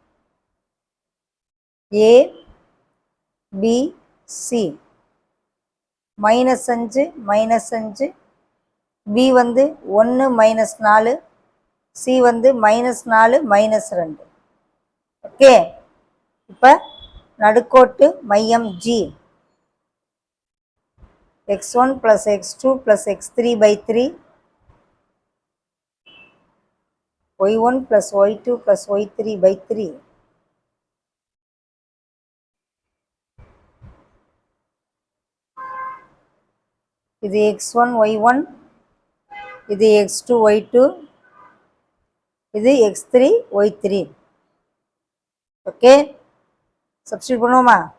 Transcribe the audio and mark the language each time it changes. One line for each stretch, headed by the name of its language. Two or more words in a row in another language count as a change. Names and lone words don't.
Tamil: ஏ பி சி -5 -5, பி வந்து 1 -4, சி வந்து -4 -2. ஓகே, இப்போ நடுக்கோட்டு மையம் ஜி
English: x1 plus x2 plus x3 by 3, y1 plus y2 plus y3 by 3.
Tamil: இது x1 y1, இது x2 y2, இது x3 y3. ஓகே, சப்ஸ்டிட்யூட் பண்ணுவோமா?